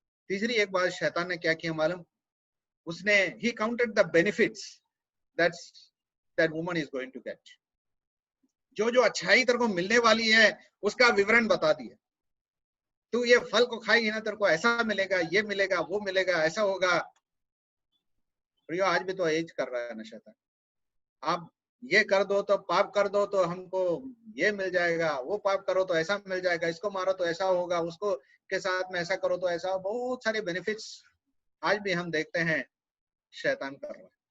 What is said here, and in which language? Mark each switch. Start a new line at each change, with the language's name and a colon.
Hindi: तीसरी एक बात शैतान ने क्या किया मालूम?
English: उसने he counted the benefits that woman is going to get.
Hindi: जो अच्छाई तेरे को मिलने वाली है उसका विवरण बता दिया। तू ये फल को खाएगी ना तेरे को ऐसा मिलेगा, ये मिलेगा, वो मिलेगा, ऐसा होगा। प्रियो आज भी तो एज कर रहा है ना शैतान। आप ये कर दो तो पाप कर दो तो हमको ये मिल जाएगा, वो पाप करो तो ऐसा मिल जाएगा, इसको मारो तो ऐसा होगा, उसको के साथ में ऐसा करो तो ऐसा, बहुत सारे बेनिफिट्स आज भी हम देखते हैं शैतान कर रहा है।